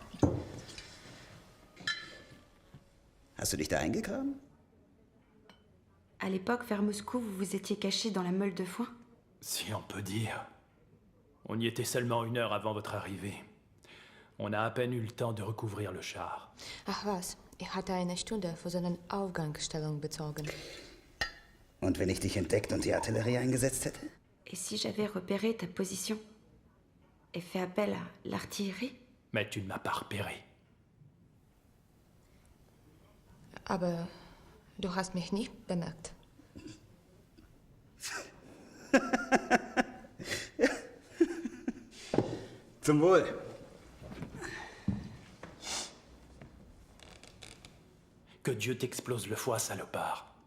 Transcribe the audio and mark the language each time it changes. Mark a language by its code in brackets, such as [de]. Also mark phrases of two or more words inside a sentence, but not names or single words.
[de] Hast du dich da eingegraben? [fr] À l'époque, vers Moscou, vous vous étiez caché dans la meule de foin? Si on peut dire. On y était seulement 1 heure avant votre arrivée. On a à peine eu le temps de recouvrir le char. [de] Ach was, ich hatte eine Stunde für seine Aufgangsstellung bezogen. Und wenn ich dich entdeckt und die Artillerie eingesetzt hätte? [fr] Et si j'avais repéré ta position et fait appel à l'artillerie? Mais tu ne m'as pas repéré. [de] Aber du hast mich nicht bemerkt. Zum Wohl. [fr] Que Dieu t'explose le foie, salopard.